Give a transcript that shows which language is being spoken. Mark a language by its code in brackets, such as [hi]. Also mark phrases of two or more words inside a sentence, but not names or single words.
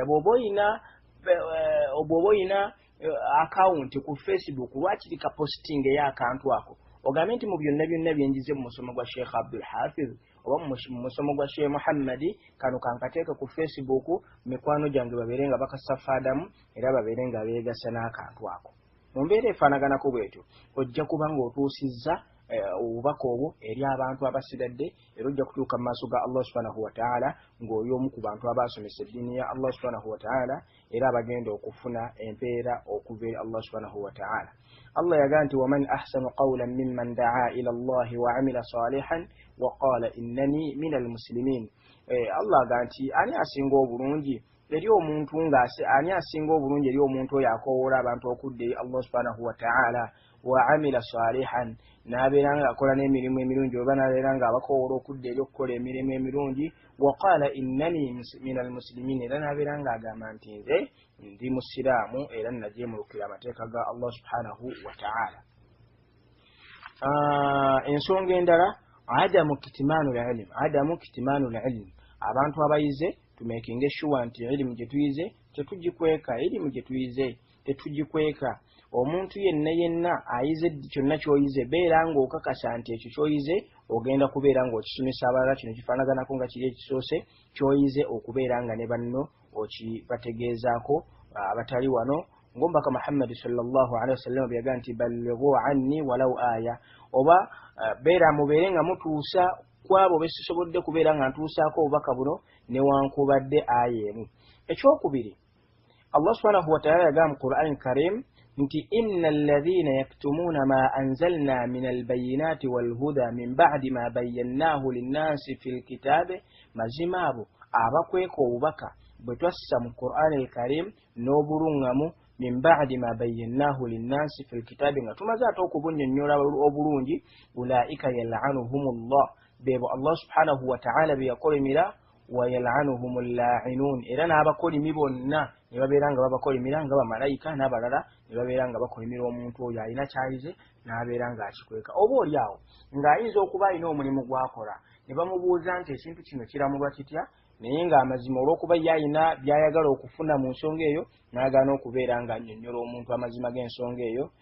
[lg] Bw'oba oyina account ku Facebook, lwaki lika posting ey'akantu ako ogambe nti mu byonna bye njize mu musomo gwa Sheikh Abdul Hafiz oba mu musomo gwa Sheikh Muhammadi, kano kankateeka ku Facebook, mikwano gyange babeere nga bakasafaadamu era babeere nga beegasa n'akantu ako. Mu mbeera efaanaganako bwetyo ojja kuba ng'otuusizza obubaka obwo eri abantu abasigadde, era ojja kutuuka mu maaso ga Allah [ar] سبحانه وتعالى [lg] ng'oli omu ku bantu abasomesa eddiini ya Allah [ar] سبحانه وتعالى [lg] era abagenda okufuna empeera okuva eri Allah [ar] سبحانه وتعالى. Allah [lg] yagaa nti [ar] ومن أحسن قولا ممن دعا إلى الله وعمل صالحا وقال إنني من المسلمين. [lg] Allah agaa nti ani asinga obulungi eri omuntu ani asinga obulungi eri omuntu oyo akoowoola abantu okudda eri Allah [ar] سبحانه وتعالى وعمل صالحا, [lg] n'abeera ng'akola n'emirimu emirungi oba n'abeera ng'abakoowoola okudda eri okukola emirimu emirungi. [ar] وقال إنني من المسلمين, [lg] era n'abeera ng'agamba nti nze ndi musiraamu era najeemulukira amateeka ga Allah [ar] سبحانه وتعالى. [lg] Ensonga endala, [ar] عدم كتمان العلم, [lg] abantu abayize tumekinge sure nti ilimu gye tuyize tetugikweka, ilimu gye tuyize tetugikweka. Omuntu yenna ayize kyonna ky'oyize beera ng'okakasa nti ekyo ky'oyize ogenda kubeera ng'okisomesa abalala. Kino kifaanaganako nga kiri ekisoose ky'oyize okubeera nga ne banno okibategeezaako abatali wano. Ng'omubaka Muhammad [ar] صلى الله عليه وسلم [lg] byaga nti [ar] بلغوا عني ولو آية, [lg] oba mubeere nga mutuusa kwabo besisobodde kubeera nga ntuusaako obubaka buno newankubadde aya emu. Ekyokubiri, Allah [ar] سبحانه وتعالى [lg] yaga mu Qur'an Karim nti [ar] إن الذين يكتمون ما أنزلنا من البينات والهدى من بعد ما بيناه للناس في الكتاب, [lg] mazima abo abakweka obubaka bwe twassa mu Qur'an al-Karim n'obulungamu [ar] من بعد ما بيناه للناس في الكتاب [lg] nga tumaze ate okubunnyonnyola obulungi [ar] أولئك يلعنهم الله [lg] bebo Allah [ar] سبحانه وتعالى [lg] beyakolimira [ar] ويلعنهم اللاعنون [lg] era n'abakolimi bonna ne babeera nga babakolimira nga bamalayika n'abalala ne babeera nga bakolimira omuntu oyo alina kyayize n'abeera ng'akikweka oba oli awo ng'ayinza okuba alina omulimu gw'akola ne bamubuuza nti ekintu kino kiramulwa kitya naye ng'amazima olw'okuba ye alina by'ayagala okufuna mu nsonga eyo n'agaana okubeera ng'annyonnyola omuntu amazima g'ensonga eyo